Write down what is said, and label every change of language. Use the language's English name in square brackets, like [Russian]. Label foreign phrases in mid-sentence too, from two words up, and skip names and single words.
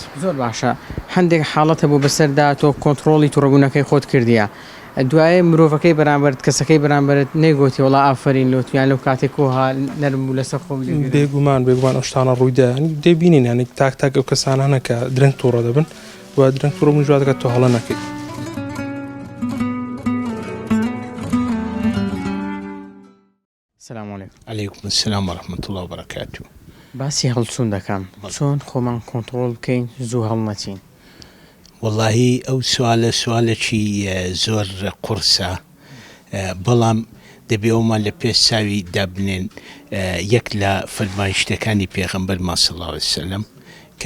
[Central Kurdish] زۆر باشە هەندێک حاڵەتە بۆ بەسەردا تۆ کۆنتڕۆڵی تووڕەبوونەکەی خۆت کردیە دوایە مرۆڤەکەی بەرامبەرت کەسەکەی بەرامبەرت نەیگوتی وڵا ئافرین لۆتویان لەو کاتێک کۆها نەرم بوو لەسەر خۆ بێگومان ئەو شتانە ڕوویدا دەبینین ینی تاک ئەو کەسانانە کە درەنگ تووڕە دەبن و درەنگ تووڕەبوون جوات دەکات تۆ هەڵە نەکەیت [Arabic] سلام علیکم علیکم السلام ورحمة الله وبركاته [Central Kurdish] باسی هەڵچوون دەکەم چۆن خۆمان کۆنتڕۆڵ بکەین زوو هەڵنەچین واللهی ئەو سوالێکی زۆر قورسە بەڵام دەبێەوەمان لە پێش چاوی دابنێن یەک لە فەرمایشتەکانی پێغەمبەر [Arabic] صلی الله عليه وسلم [Central Kurdish] کە